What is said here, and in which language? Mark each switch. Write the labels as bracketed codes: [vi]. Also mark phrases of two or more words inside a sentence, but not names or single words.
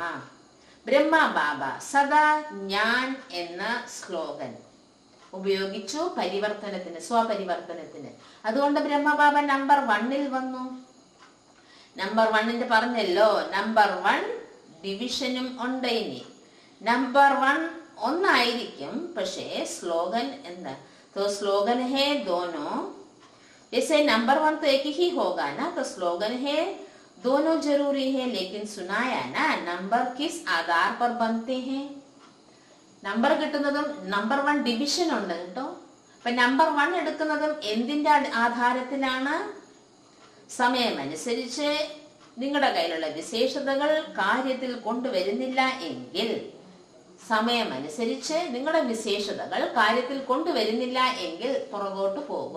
[ml] ബ്രഹ്മ ബാബ സദാ ഞാൻ എന്ന സ്ലോഗൻ ഉപയോഗിച്ചു പരിവർത്തനത്തിന്, സ്വപരിവർത്തനത്തിന്. അതുകൊണ്ട് ബ്രഹ്മബാബ നമ്പർ 1 വന്നു. നമ്പർ 1 പറഞ്ഞല്ലോ, നമ്പർ 1 ഡിവിഷനും ഉണ്ട്. ഇനി നമ്പർ 1 ഒന്നായിരിക്കും, പക്ഷേ സ്ലോഗൻ എന്താ? [hi] तो स्लोगन है दोनों, जैसे नंबर 1 तो एक ही होगा ना, तो स्लोगन है दोनों जरूरी है. लेकिन सुनाया ना नंबर किस आधार पर बनते हैं? [ml] നമ്പർ കിട്ടുന്നതും നമ്പർ 1 ഡിവിഷൻ ഉണ്ട് കേട്ടോ. അപ്പൊ നമ്പർ 1 എടുക്കുന്നതും എന്തിന്റെ ആധാരത്തിലാണ്? സമയമനുസരിച്ച് നിങ്ങളുടെ കയ്യിലുള്ള വിശേഷതകൾ കാര്യത്തിൽ കൊണ്ടുവരുന്നില്ല എങ്കിൽ, സമയമനുസരിച്ച് നിങ്ങളുടെ വിശേഷതകൾ കാര്യത്തിൽ കൊണ്ടുവരുന്നില്ല എങ്കിൽ പുറകോട്ട് പോകും.